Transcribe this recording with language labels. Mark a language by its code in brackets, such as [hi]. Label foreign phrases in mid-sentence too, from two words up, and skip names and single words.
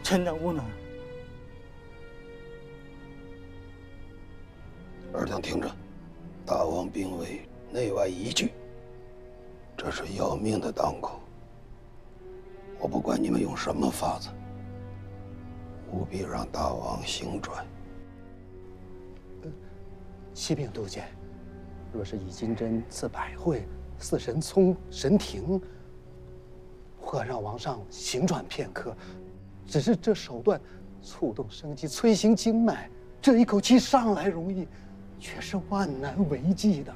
[zh] 臣等无能。尔等听着，大王病危，內外宜居，這是要命的當口。我不管你們用什麼法子，務必讓大王醒轉。啟稟督監，若是以金針刺百會，似神聰神庭，或讓王上醒轉片刻。只是這手段觸動生機，催行經脈，這一口氣上來容易，卻是萬難為繼的。